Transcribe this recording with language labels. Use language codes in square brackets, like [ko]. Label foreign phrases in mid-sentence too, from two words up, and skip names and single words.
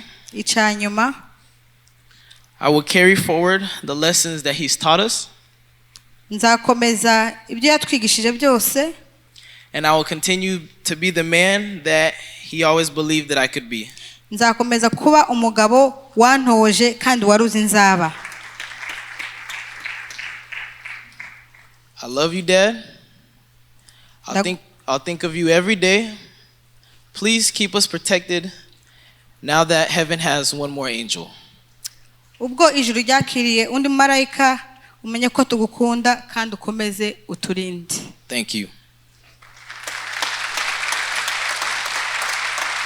[rw] icyanyuma [en] I will carry forward the lessons that he's taught us. [rw] Nzakomeza ibyo yatwigishije byose. [en] And I will continue to be the man that he always believed that I could be. [rw] Nzakomeza kuba umugabo wantoje kandi waruzi nzaba. [en] I love you, Dad. I'll think of you every day. Please keep us protected now that heaven has one more angel. [rw] Ubwo ijuru ryakiriye undi marayika umenye ko tugukunda kandi ukomeze uturinde. [en] Thank you.